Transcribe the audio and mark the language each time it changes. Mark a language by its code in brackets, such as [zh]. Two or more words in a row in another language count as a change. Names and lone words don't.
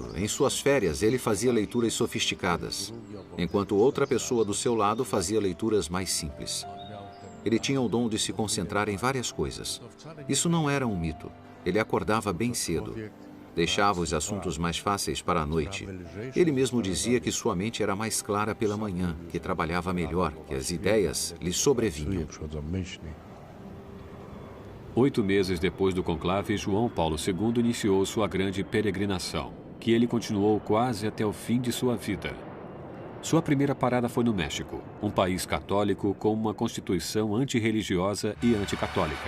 [pt] Em suas férias, ele fazia leituras sofisticadas, enquanto outra pessoa do seu lado fazia leituras mais simples. Ele tinha o dom de se concentrar em várias coisas. Isso não era um mito. Ele acordava bem cedo. Deixava os assuntos mais fáceis para a noite. Ele mesmo dizia que sua mente era mais clara pela manhã, que trabalhava melhor, que as ideias lhe sobrevinham. [pl] Przychodzą myśli. [pt] 8 meses depois do conclave, João Paulo II iniciou sua grande peregrinação, que ele continuou quase até o fim de sua vida. Sua primeira parada foi no México, um país católico com uma constituição antirreligiosa e anticatólica.